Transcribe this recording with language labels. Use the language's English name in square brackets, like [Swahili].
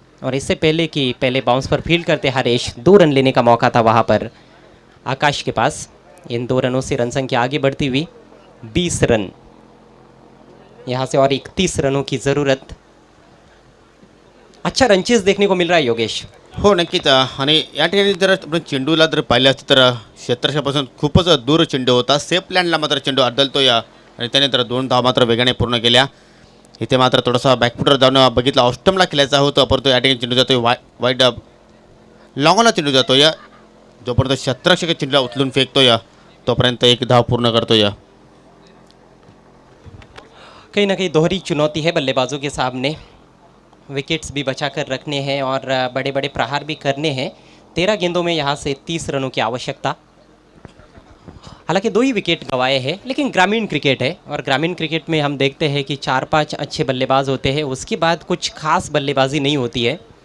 [Hindi] और इससे पहले कि पहले बाउंस पर फील्ड करते हरेश, 2 रन लेने का मौका था वहाँ पर आकाश के पास। इन 2 रनों से रन संख्या आगे बढ़ती हुई 20 रन। यहाँ से और 31 रनों की ज़रूरत। अच्छा रनचेस देखने को मिल रहा है योगेश। [Marathi] हो नक्कीच. आणि या ठिकाणी जर आपण चेंडूला जर पाहिलं असतं तर क्षेत्रक्षापासून खूपच दूर चेंडू होता. सेफ लँडला मात्र चेंडू अड्डलतो या आणि त्याने तर 2 धावा मात्र वेगाने पूर्ण केल्या. इथे मात्र थोडासा बॅकफुटर जाऊन बघितला, ऑस्टमला खेळायचा होता, परंतु या ठिकाणी चेंडू जातोय वाईड लॉंगला चेंडू जातोय. जोपर्यंत क्षेत्ररक्षक चेंडूला उचलून फेकतोय तोपर्यंत 1 धाव पूर्ण करतोय. [Hindi] कहीं ना कहीं दोहरी चुनौती है बल्लेबाजों के सामने. विकेट्स भी बचा कर रखने हैं और बड़े बड़े प्रहार भी करने हैं. 13 गेंदों में यहाँ से 30 रनों की आवश्यकता. हालांकि 2 ही विकेट गंवाए हैं, लेकिन ग्रामीण क्रिकेट है और ग्रामीण क्रिकेट में हम देखते हैं कि 4-5 अच्छे बल्लेबाज होते हैं, उसके बाद कुछ खास बल्लेबाजी नहीं होती है.